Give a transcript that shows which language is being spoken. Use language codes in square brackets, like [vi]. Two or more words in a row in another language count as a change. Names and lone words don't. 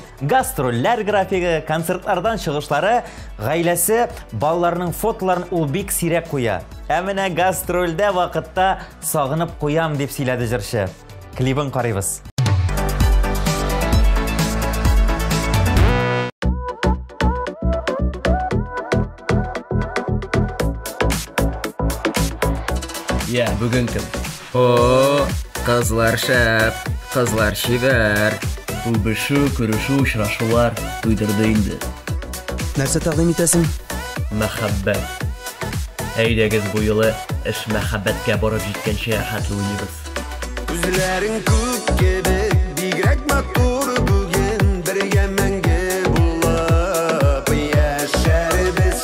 [tt] Гастрольләр графиги, концертлардан чыгышлары, гаиләсе, балаларының фотоларын ул бик сирәк куя. Ә менә гастрольдә вакытта сагынып куям дип сөйләде җырчы. Клибын карыйбыз. [kk] Я, бүгін кім? О, қызлар шәп, қызлар шебер. Үбішу, күрішу, ұшырашулар туйдырды инде. [tt] Нәрсе тәқдим итәсең? Мәхәббәт. Әйдәгез бу юлы эш мәхәббәткә барып җиткәнче хәтле уйныйбыз. Үзләрең күп кебек, бигрәк матур бүген, бергә мәңге булып яшәрбез.